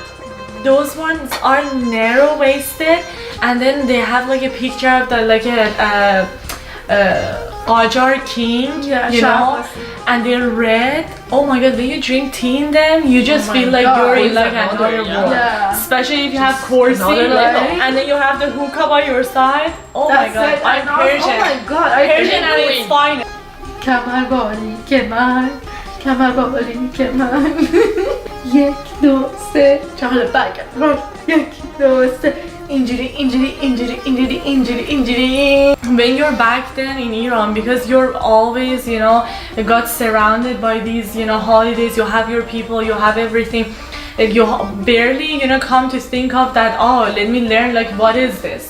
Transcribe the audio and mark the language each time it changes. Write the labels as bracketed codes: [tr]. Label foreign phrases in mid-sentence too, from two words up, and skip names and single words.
[en] those ones are narrow waisted, and then they have like a picture of the like a Ajar king, Yeah, you know, Shab-e-Yalda. and they're red. Oh my god, when you drink tea in them, you just Oh my feel like God. you're in It's like another, another yeah. world. Yeah. Especially if you have Corsi, another level. and then you have the hookah by your side. Oh my god, it. I'm And also- Persian. Oh my god, Persian at its Queen. finest. Kemal bali, Kemal. Kemal bali, Kemal. [fa] یک دو سه چهار برگرد. یک دو سه injury. [en] When you're back then in Iran, because you're always, got surrounded by these, holidays, you have your people, you have everything. You barely, come to think of that, oh, let me learn, like, what is this?